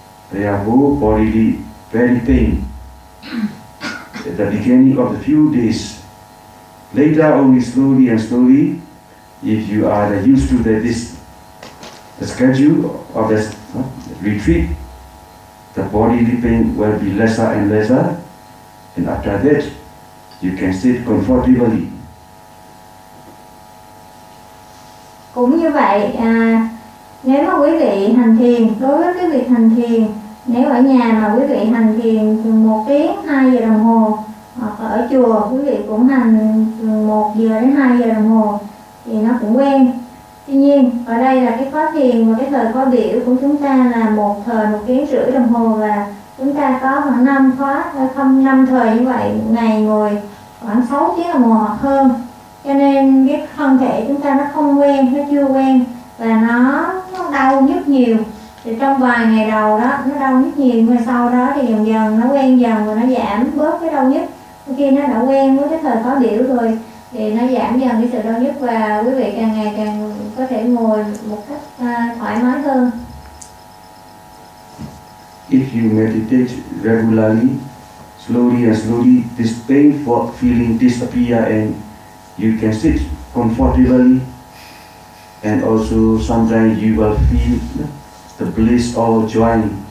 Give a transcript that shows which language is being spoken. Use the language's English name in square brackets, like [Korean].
[English] They are whole bodily, very pain. At the beginning of the few days, later only slowly and slowly, if you are used to this the schedule of this retreat, the bodily pain will be lesser and lesser, and after that, you can sit comfortably. [Vietnamese] Cũng như vậy, nếu mà quý vị hành thiền, đối với cái việc hành thiền, nếu ở nhà mà quý vị hành thiền chừng 1 tiếng, 2 giờ đồng hồ, hoặc ở chùa quý vị cũng hành chừng 1 giờ đến 2 giờ đồng hồ, thì nó cũng quen. Tuy nhiên, ở đây là cái khóa thiền và cái thời khóa biểu của chúng ta là 1 thời 1 tiếng rưỡi đồng hồ, và chúng ta có khoảng 5 khóa, không 5 thời như vậy, ngày ngồi khoảng 6 tiếng đồng hồ hoặc hơn. Cho nên cái thân thể chúng ta nó không quen, nó chưa quen và nó đau nhức nhiều. Thì trong vài ngày đầu đó nó đau nhức nhiều, nhưng mà sau đó thì dần dần nó quen dần và nó giảm bớt cái đau nhức. Khi nó đã quen với cái thời khó biểu rồi thì nó giảm dần cái sự đau nhức, và quý vị càng ngày càng có thể ngồi một cách thoải mái hơn. [English] If you meditate regularly, slowly and slowly, this painful feeling disappear and you can sit comfortably, and also sometimes you will feel the bliss or joy.